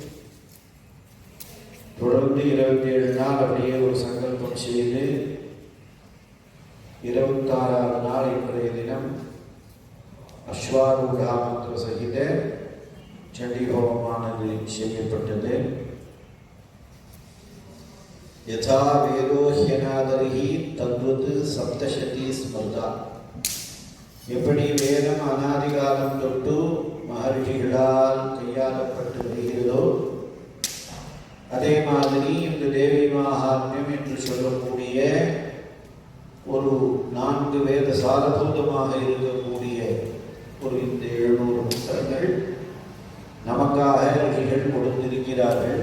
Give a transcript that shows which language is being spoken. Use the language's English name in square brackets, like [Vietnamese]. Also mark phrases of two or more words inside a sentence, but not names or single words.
[Tamil] தொடர்ந்து 27 நாள் அப்படியே ஒரு சங்கல்பம் செய்து 26வது நாள் இன்றைய தினம் அஸ்வாரூடாமந்திர சகித சண்டி ஹோமமானது செய்யப்பட்டது. [Sanskrit] यथा वेदो ह्यनादरिहि तद्वत् सप्तशती स्मृता. [Tamil] எப்படி வேதம் அநாதிகாலம் தொட்டு மகர்ஷிகளால் கையாளப்பட்டு வருகிறதோ அதே மாதிரி இந்த தேவி மகாத்மியம் என்று சொல்லக்கூடிய ஒரு 4 வேத சாரபூதமாக இருக்கக்கூடிய ஒரு இந்த 700 புத்தகங்கள் நமக்காக ரிஷிகள் கொடுத்திருக்கிறார்கள்.